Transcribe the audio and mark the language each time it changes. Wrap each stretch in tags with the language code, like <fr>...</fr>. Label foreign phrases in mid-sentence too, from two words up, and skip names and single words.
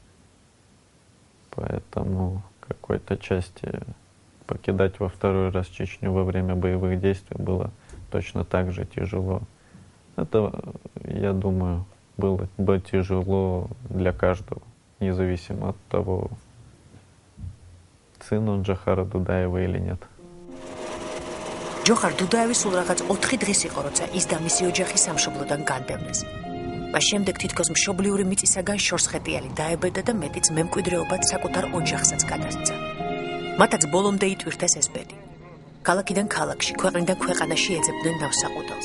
<ru>Поэтому в какой-то части покидать во второй раз Чечню во время боевых действий было точно так же тяжело. Это, я думаю, было бы тяжело для каждого, независимо от того, сын он Джохара Дудаева или нет.</ru> <ka>ჯოხარ დუდაევი სულ რაღაც 4 დღეს იყო, როცა ის და მისი ოჯახი სამშობლოდან განდევნეს. მას შემდეგ თითქოს მშობლიური მიწისაგან შორსხეტიალი დაებედა და მეტიც მემკვიდრეობად საკუთარ ოჯახსაც გადასცა. მათაც ბოლომდე იტვირთეს ეს ბედი. ქალაქიდან ქალაქში, ქვეყნიდან ქვეყანაში ეძებდნენ ნავსაყუდელს.</ka>